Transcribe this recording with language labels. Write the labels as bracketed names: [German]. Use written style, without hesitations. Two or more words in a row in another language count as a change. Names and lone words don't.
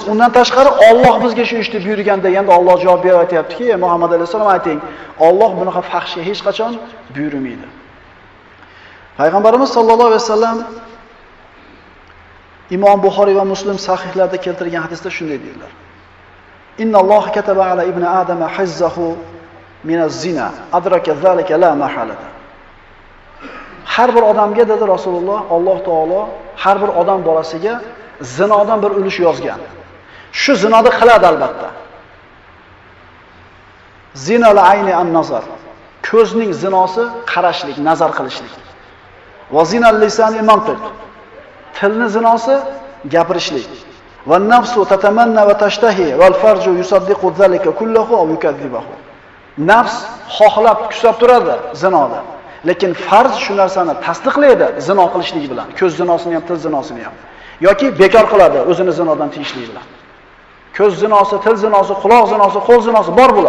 [Uzbek] Undan tashqari Alloh bizga shu ishni buyurgan deganda Alloh javob berib aytayaptiki, Muhammad alayhisalom ayting, Alloh bunaqa fahshga hech qachon buyurmaydi. Payg'ambarimiz [Arabic] صلى الله عليه وسلم [Uzbek] Imom Buxoriy va Muslim sahihlarida keltirgan hadisda shunday deydilar. [Arabic] إن الله كتب على ابن آدم حظه من الزنا أدرك ذلك لا محالة. [Uzbek] Har bir odamga dedi Rasululloh, Alloh taolo har bir odam bolasiga zinodan bir ulush yozgan. Shu zinoni qiladi albatta. [Arabic] زنا العين النظر. [Uzbek] Ko'zning zinosi qarashlik, nazar qilishlik. [Arabic] وزنا اللسان المنطق. [Uzbek] Tilni zinosi gapirishlik. [Arabic] والنفس تتمنى وتشتهي والفرج يصدق ذلك كله أو يكذبه. [Uzbek] Nafs xohlab kusab turadi zinoda. Lekin farz shu narsani tasdiqlaydi zino qilishlik bilan. Ko'z zinosini ham, til zinosini ham. Yoki bekor qiladi o'zini zinodan tiyishlik bilan. Ko'z zinosi, til zinosi, quloq zinosi, qo'l zinosi bor bular.